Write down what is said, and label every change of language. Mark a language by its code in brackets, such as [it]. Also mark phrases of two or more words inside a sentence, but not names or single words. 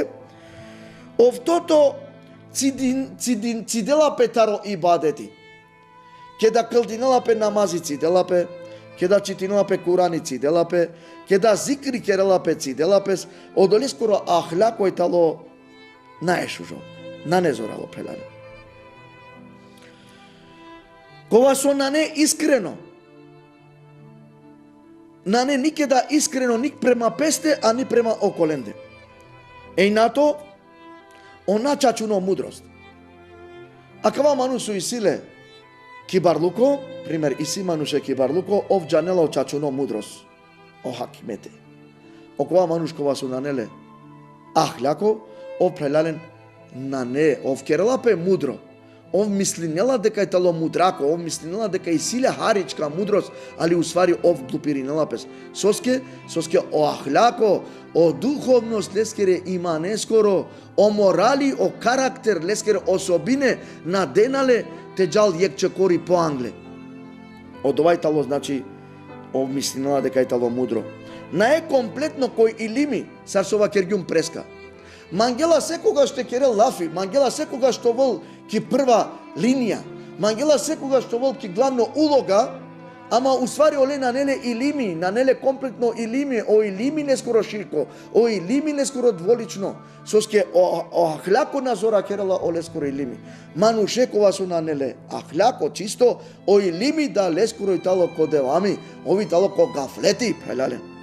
[rom] Овтото цидела пе таро ибадети, ке да кълдинела пе намази цидела пе, ке да читинела пе Курани цидела пе, ке да зикри керела пе цидела пес, одоли скоро ахляко и тало наешужо, нанезорало прелане. Кога со нане искрено, нане никеда искрено ник према песте, а ни према околенде. Еј нато, она чачуно мудрост. А кава ману су исиле кибарлуко, пример иси мануше кибарлуко, овџанело чачуно мудрост. О хакимете. Окова мануш кова су нанеле ахляко, ов прелален нане, ов керелапе мудро. Ов мислинела дека е тало мудрако, ов мислинела дека и силе харичка мудрост, али усвари ов глупиринела пес. Соске о ахляко, о духовност лескере имане скоро, о морали, о карактер лескере особине наденале те джал јекче кори по англе. Од овај тало значи ов мислинела дека е тало мудро. На е комплетно кој илими сарсова кергјум преска. Мангела секогаш те керел лафи, мангела секогаш што вол ки [mk] прва линија, [rom] мангела секогаш што вол ки [mk] главно улога, [rom] ама усвари оле на неле илими, на неле комплетно илими, о илими не скоро ширко, о илими не скоро дволично, соске о ахляко назора керела оле скоро илими. Манушекова су на неле ахляко чисто, о илими да ле скоро и тало ко девами, ови тало ко гафлети, прелален.